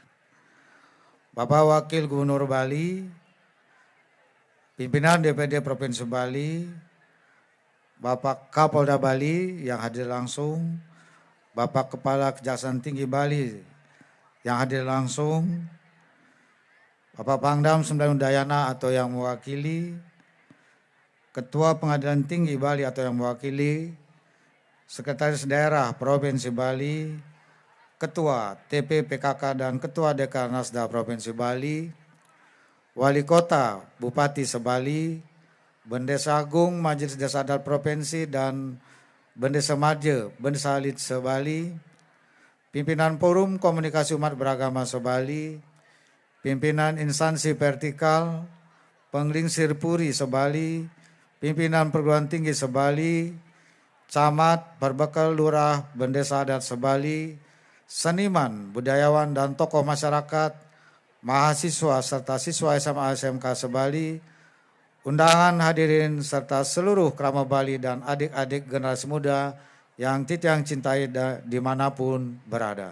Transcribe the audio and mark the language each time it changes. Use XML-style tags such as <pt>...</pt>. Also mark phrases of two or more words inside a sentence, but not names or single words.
<id>Bapak Wakil Gubernur Bali, pimpinan DPD Provinsi Bali, Bapak Kapolda Bali yang hadir langsung, Bapak Kepala Kejaksaan Tinggi Bali yang hadir langsung, Bapak Pangdam Sembilan Udayana atau yang mewakili, Ketua Pengadilan Tinggi Bali atau yang mewakili, Sekretaris Daerah Provinsi Bali, Ketua TPPKK dan Ketua Dekranasda Provinsi Bali, Wali Kota Bupati Sebali, Bendesa Agung Majelis Desa Adat Provinsi dan Bendesa Madje Bendesa Alit Sebali, pimpinan Forum Komunikasi Umat Beragama Sebali, pimpinan instansi vertikal, Penglingsir Puri Sebali, pimpinan perguruan tinggi Sebali, camat, berbekal lurah, Bendesa Adat Sebali, seniman, budayawan dan tokoh masyarakat, mahasiswa serta siswa SMA SMK Sebali, undangan hadirin serta seluruh keramat Bali dan adik-adik generasi muda yang Titiang cintai dimanapun berada.</id>